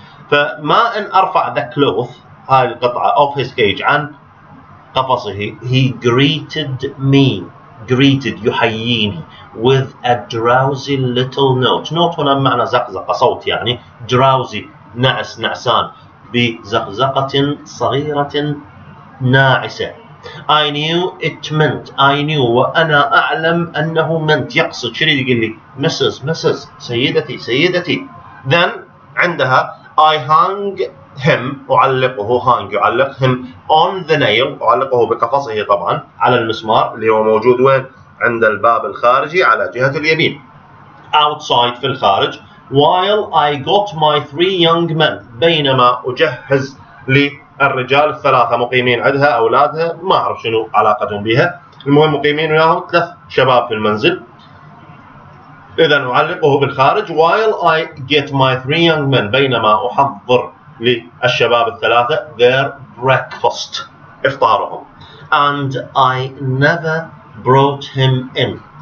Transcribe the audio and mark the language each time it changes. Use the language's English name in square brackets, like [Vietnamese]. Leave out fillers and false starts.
[Arabic] فما إن أرفع the cloth هاي القطعة of his cage عن قفصه [English] he greeted me [Arabic] greeted يحييني [English] with a drowsy little note [Arabic] هنا معنى زقزقة صوت يعني drowsy نعس نعسان بزقزقة صغيرة ناعسة. [English] I knew it meant I knew [Arabic] وأنا أعلم أنه [English] meant [Arabic] يقصد شنو يقول لي [English] Mrs. [Arabic] سيدتي. then عندها [English] I hung him [Arabic] أعلقه hang يعلق him [English] on the nail [Arabic] أعلقه بقفصه طبعا على المسمار اللي هو موجود وين عند الباب الخارجي على جهة اليمين outside في الخارج. [English] while I got my 3 young men [Arabic] بينما أجهز للرجال الثلاثة مقيمين عندها أولادها ما أعرف شنو علاقتهم بها المهم مقيمين وياهم 3 شباب في المنزل. إذا أعلقه بالخارج [English] while I get my 3 young men [Arabic] بينما أحضر للشباب الثلاثة [English] their breakfast [Arabic] إفطارهم [English] and I never brought him in